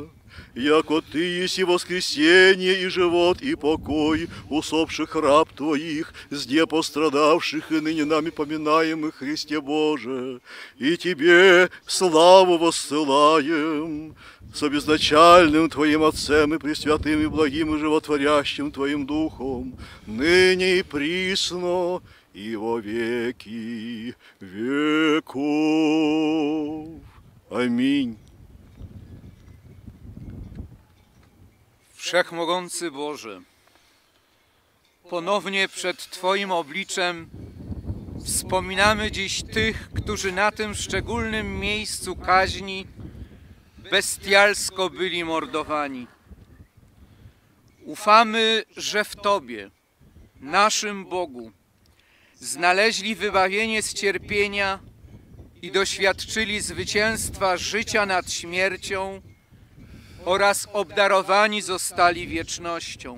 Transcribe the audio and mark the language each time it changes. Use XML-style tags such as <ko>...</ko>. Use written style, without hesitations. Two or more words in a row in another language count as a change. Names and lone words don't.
<cu>Яко Ты еси воскресение и живот и покой усопших раб Твоих, зде пострадавших и ныне нами поминаемых, Христе Боже, и Тебе славу воссылаем, с обезначальным Твоим Отцем и пресвятым и благим и животворящим Твоим Духом, ныне и присно и во веки веков. Аминь.</cu> <pl>Wszechmogący Boże, ponownie przed Twoim obliczem wspominamy dziś tych, którzy na tym szczególnym miejscu kaźni bestialsko byli mordowani. Ufamy, że w Tobie, naszym Bogu, znaleźli wybawienie z cierpienia i doświadczyli zwycięstwa życia nad śmiercią oraz obdarowani zostali wiecznością.</pl>